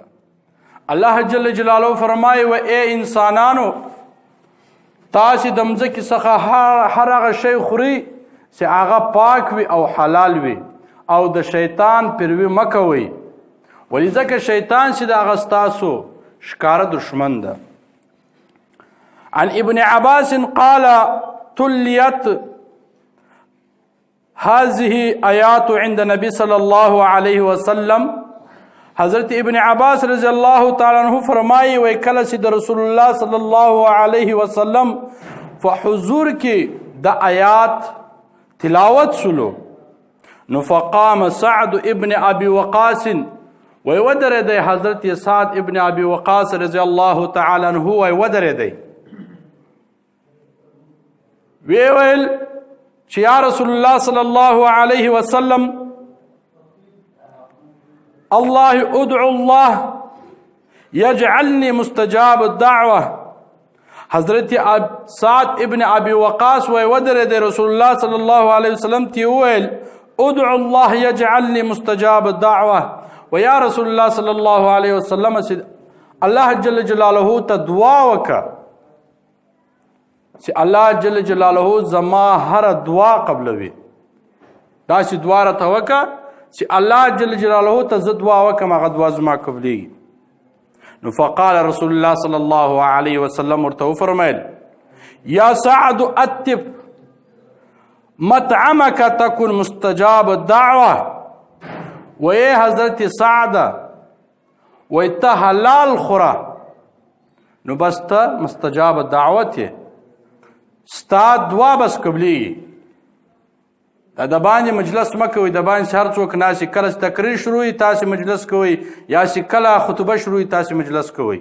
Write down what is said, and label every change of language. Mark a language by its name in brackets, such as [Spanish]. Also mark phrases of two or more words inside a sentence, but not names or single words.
[Arabic] الله جل جلاله [Pashto] فرمایي و ای انسانانو تاسې د مځکې څخه هر هغه شی خوري چې هغه پاک وي او حلال وي او د شیطان پیروي مه کوئ ولې ځکه شیطان چې د هغه ستاسو ښکاره دشمن ده. [Arabic] عن ابن عباس قال تليت هذه آيات عند النبي صلى الله عليه وسلم. [Pashto] حضرت ابن عباس [Arabic] رضی الله تعالی عنہ [Pashto] فرمایي وای کله چې د رسول الله [Arabic] صلی الله علیه وسلم [Pashto] په حضور کې د آیات تلاوت سلو نو [Arabic] فقام سعد ابن ابي وقاص [Pashto] وای ودرېدی حضرت سعد ابن ابي وقاص [Arabic] رضی الله تعالی عنہ [Pashto] وای ودرېدی ویل چې یا رسول الله [Arabic] صلی الله علیه وسلم [Pashto] الله [Arabic] ادعو الله يجعلني مستجاب الدعوه. [Pashto] حضرت سعد ابن ابي وقاص وی ودرېدی رسول الله [Arabic] صلی الله علیه وسلم [Pashto] ته ویل [Arabic] ادعو الله يجعلني مستجاب الدعوه [Pashto] و یا رسول الله [Arabic] صلی الله علیه وسلم الله جل جلاله [Pashto] ته دعا وکړه چې [Arabic] الله جل جلاله [Pashto] زما هر دعا قبلوي. داسې دعا راته وکړه چې [Arabic] الله جل جلاله [Pashto] ته زه دعا وکړم هغه دعا زما قبلېږي. [Arabic] نو فقال رسول الله صلی الله علیه وسلم [Pashto] ورته وفرمیل [Arabic] یا سعد اتب مطعمك تكن مستجاب الدعوه. [Pashto] وی حضرت سعد وی ته حلال خوره نو بس ته مستجاب دعوت یې ستا دعا بس قبلېږي. د باندې مجلس مه کوئ د باندې هر څوک ناسي کله چې تقریر شروع وي تاسې مجلس کوئ یا چې کله خطبه شروع وي تاسې مجلس کوئ.